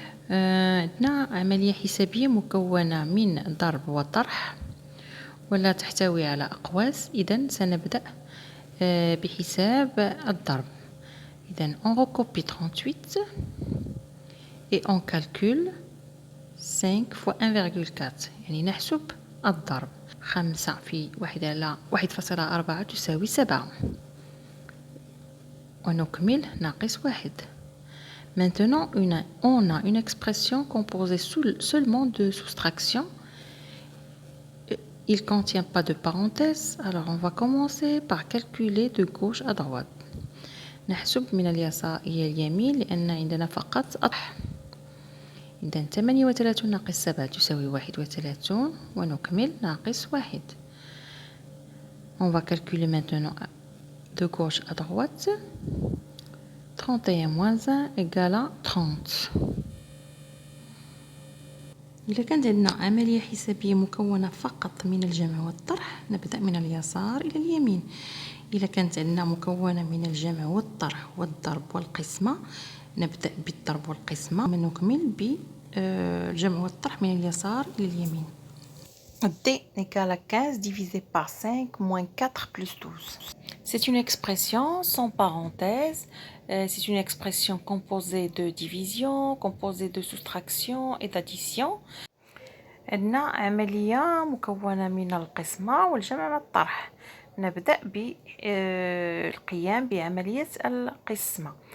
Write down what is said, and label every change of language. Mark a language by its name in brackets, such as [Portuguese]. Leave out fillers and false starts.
[Arabic] عندنا عملية حسابية مكونة من ضرب وطرح ولا تحتوي على أقواس. إذن سنبدأ بحساب الضرب. إذن [French] on recopie 38 et on calcule 5 fois 1,4 [Arabic] يعني نحسب الضرب. 5 في 1 على 1.4 تساوي 7. ونكمل ناقص 1. [French] Maintenant, on a une expression composée seulement de soustraction. Il ne contient pas de parenthèse. Alors, on va commencer par calculer de gauche à droite. [Arabic] نحسب من اليسار إلى اليمين لأن عندنا فقط أطرح. إذن 38 ناقص 7 تساوي 31 ونكمل ناقص 1. [French] On va calculer maintenant de gauche à droite. 31 moins 1 égale à 30. [Arabic] إذا كانت عندنا عملية حسابية مكونة فقط من الجمع والطرح نبدأ من اليسار إلى اليمين. إذا كانت عندنا مكونة من الجمع والطرح والضرب والقسمة نبدأ بالضرب والقسمة ونكمل بالجمع والطرح من اليسار إلى اليمين. [French] D égale à 15 divisé par 5 moins 4 plus 12. C'est une expression sans parenthèse. C'est une expression composée de division, composée de soustraction et d'addition. [Arabic] عندنا عملية مكونة من القسمة والجمع والطرح. نبدأ بالقيام بعملية القسمة.